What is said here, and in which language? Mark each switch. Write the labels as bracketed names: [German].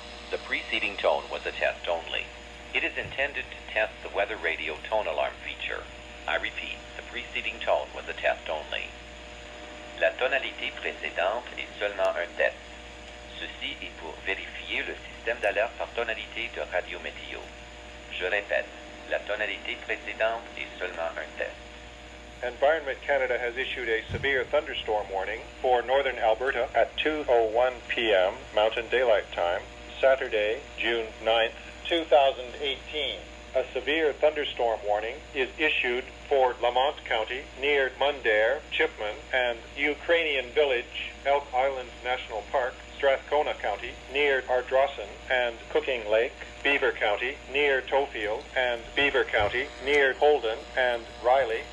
[English] The preceding tone was a test only. It is intended to test the Weatheradio tone alarm feature. I repeat, the preceding tone was a test only. [French] La tonalité précédente est seulement un test. Ceci est pour vérifier le système d'alerte par tonalité de Radio Météo. Je répète, la tonalité précédente est seulement un test. [English] Environment Canada has issued a severe thunderstorm warning for northern Alberta at 2:01 p.m. Mountain Daylight Time, Saturday, June 9th, 2018. A severe thunderstorm warning is issued for Lamont County near Mundare, Chipman, and Ukrainian Village, Elk Island National Park, Strathcona County near Ardrossan and Cooking Lake, Beaver County near Tofield, and Beaver County near Holden and Riley.